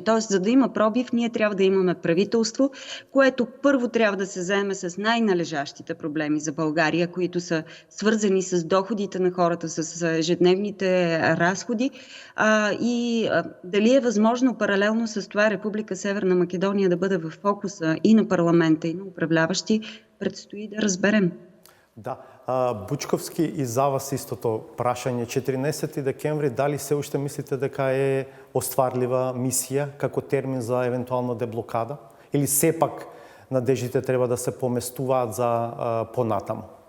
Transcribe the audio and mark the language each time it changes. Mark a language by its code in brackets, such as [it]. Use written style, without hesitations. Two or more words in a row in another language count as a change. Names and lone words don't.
[bg] Тоест, за да има пробив, ние трябва да имаме правителство, което първо трябва да се заеме с най-належащите проблеми за България, които са свързани с доходите на хората, с ежедневните разходи. Дали е възможно паралелно с това Република Северна Македония да бъде в фокуса и на парламента, и на управляващи, предстои да разберем. Да, [mk] Бучковски и за вас истото прашање. 14 декември, дали се уште мислите дека е остварлива мисија како термин за евентуална деблокада? Или сепак надеждите треба да се поместуваат за понатаму?